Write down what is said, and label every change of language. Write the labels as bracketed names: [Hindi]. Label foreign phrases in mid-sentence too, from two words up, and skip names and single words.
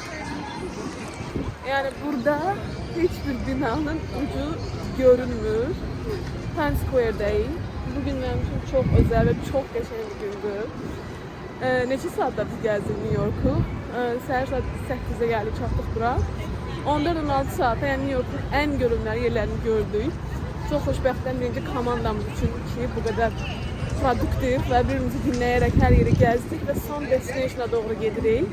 [Turkish] Yani burada hiçbir binanın ucu görünmür. Times Square'dayım. Bugün benim için çok özel ve çok geçen bir gündü. [Azerbaijani] Neçə saatda biz gəzdik New York'u. Səhər saat 8'e geldik, çatdıq bura. 14-16 saata yəni New Yorkun ən görünməli yerlərini gördük. Çox xoşbəxtəm birinci komandamız üçün ki, bu qədər produktiv və bir-birimizi dinləyərək hər yeri gəzdik və son destinationa doğru gedirik.